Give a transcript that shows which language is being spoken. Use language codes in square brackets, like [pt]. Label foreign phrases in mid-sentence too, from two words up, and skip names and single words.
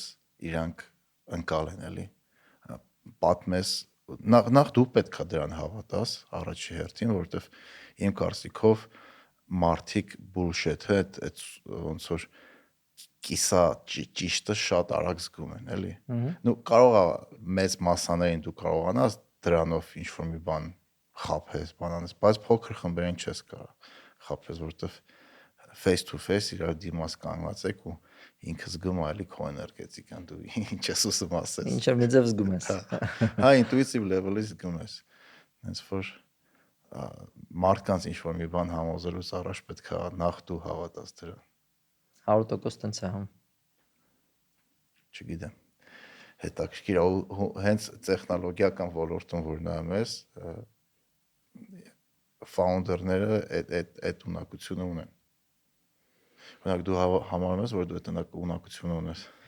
[hy] իրանք ընկալեն, էլի։ Պատմես նախ դու պետքա դրան հավատաս առաջի հերթին, որովհետև իմ կարծիքով մարդիկ bullshit-ը այդ ոնց որ կիսա ճիշտը շատ արագ զգում են, էլի։ Նու կարող է մեծ մասաներին դու կարողանաս դրանով ինչ որ մի բան խափես, բանանես, բայց փոքր խմբերին չես կարող խափես, որովհետև [en] face to face [hy] իրար դիմաց կանգնած եք ու ինքը զգում է էլի քո էներգետիկան դու ինչ ես ուզում ասես։ Ինչ որ մի ձև զգում ես։ Հա, [en] intuitive level- [hy] ից զգում ես։ Հենց որ մարդկանց ինչ որ մի բան համոզելուց առաջ պետք է նախ դու հավատաս դրան։ 100% տենց է, հա։ Չգիտեմ։ Հետաքրքիր է հենց տեխնոլոգիական ոլորտում որ նայում ես ֆաունդերները այդ ունակությունը ունեն։ Օրինակ դու համարում ես որ դու այդ ունակությունը ունես։